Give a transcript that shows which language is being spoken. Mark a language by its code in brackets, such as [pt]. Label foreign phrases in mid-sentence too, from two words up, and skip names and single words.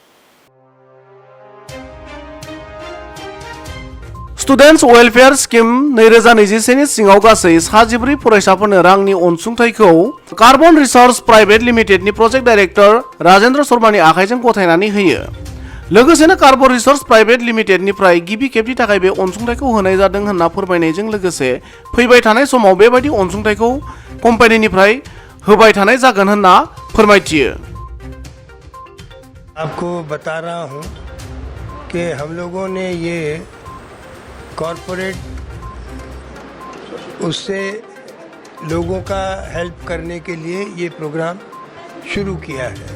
[brx] स्टुडेन्ट्स वेलफेयार स्किम 2021 नि सिङाव गासै 14 फरायसाफोरनो रांनि अनसुंथाइखौ कार्बन रिसर्स प्राइभेट लिमिटेडनि [en] project director [brx] राजेन्द्र शर्मानि आखाइजों गथायनानै होयो। लोगोसेनो कार्बन रिसर्स प्राइभेट लिमिटेडनिफ्राय गिबि खेबनि थाखाय बे अनसुंथाइखौ होनाय जादों होनना फोरमायनायजों लोगोसे फैबाय थानाय समाव बेबायदि अनसुंथाइखौ कम्पानिनिफ्राय होबाय थानाय जागोन होनना फोरमायथियो। [hi] आपको बता रहा हूं कि हम लोगों ने ये कॉरपोरेट उससे लोगों का हेल्प करने के लिए ये प्रोग्राम शुरू किया है।